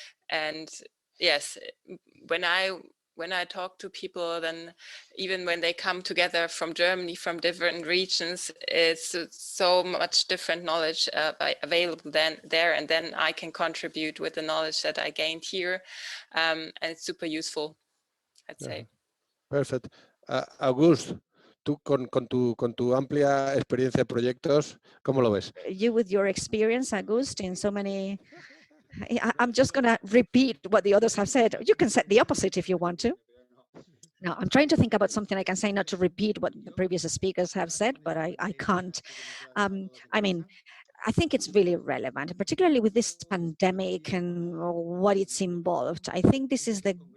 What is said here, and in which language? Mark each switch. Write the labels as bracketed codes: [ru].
[en] And yes, when I talk to people, then even when they come together from Germany, from different regions, it's so much different knowledge available there, and then I can contribute with the knowledge that I gained here, and it's super useful, I'd say. Perfect. [es] August, tú con tu amplia experiencia de proyectos, ¿cómo lo ves? [en] You with your experience, Auguste, in so many... I'm just going to repeat what the others have said. You can say the opposite if you want to. Now, I'm trying to think about something I can say, not to repeat what the previous speakers have said, but I can't. I mean, I think it's really relevant, particularly with this pandemic and what it's involved. I think this is the